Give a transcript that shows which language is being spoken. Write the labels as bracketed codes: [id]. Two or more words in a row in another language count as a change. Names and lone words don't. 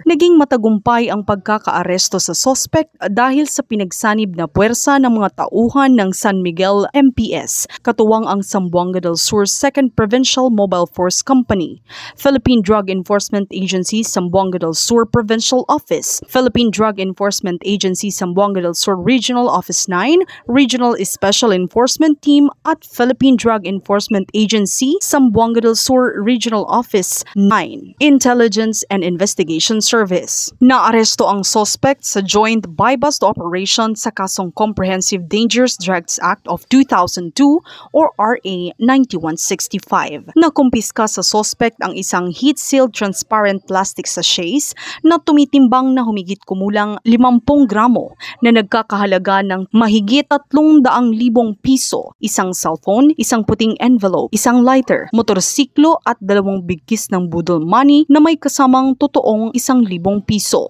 [tl] Naging matagumpay ang pagkakaaresto sa suspect dahil sa pinagsanib na puwersa ng mga tauhan ng San Miguel MPS, katuwang ang Zamboanga del Sur 2nd Provincial Mobile Force Company, Philippine Drug Enforcement Agency Zamboanga del Sur Provincial Office, Philippine Drug Enforcement Agency Zamboanga del Sur Regional Office 9, Regional Special Enforcement Team at Philippine Drug Enforcement Agency Zamboanga del Sur Regional Office 9. Intelligence and Investigation Service. Naaresto ang suspect sa [en] joint buy-bust operation [tl] sa kasong Comprehensive Dangerous Drugs Act of 2002 or RA 9165. Nakumpiska sa suspect ang isang [en] heat-sealed transparent plastic sachets [tl] na tumitimbang na humigit kumulang 50 gramo na nagkakahalaga ng mahigit 300,000 piso, isang cellphone, isang puting envelope, isang lighter, motorsiklo at 2 bigkis ng budol money na may kasamang totoong 1,000 piso.